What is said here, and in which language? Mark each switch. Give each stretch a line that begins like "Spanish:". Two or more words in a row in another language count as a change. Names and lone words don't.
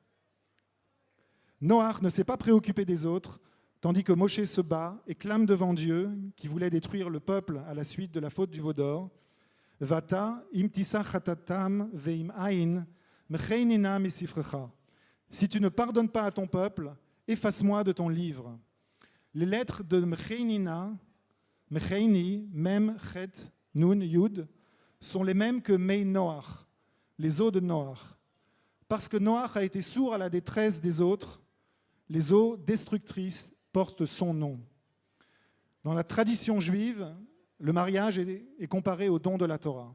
French: Noach ne s'est pas préoccupé des autres, tandis que Moshe se bat et clame devant Dieu, qui voulait détruire le peuple à la suite de la faute du veau d'or.
Hebrew: ועתה אם תשא חטאתם ואם אין מחני נא מספרך.
French: Si tu ne pardonnes pas à ton peuple, efface-moi de ton livre. Les lettres de
Hebrew: מחני נא, מחני, מם, חית, נון, יוד,
French: sont les mêmes que
Hebrew: מי נח,
French: les eaux de Noach. Parce que Noach a été sourd à la détresse des autres, les eaux destructrices portent son nom. Dans la tradition juive, le mariage est comparé au don de la Torah.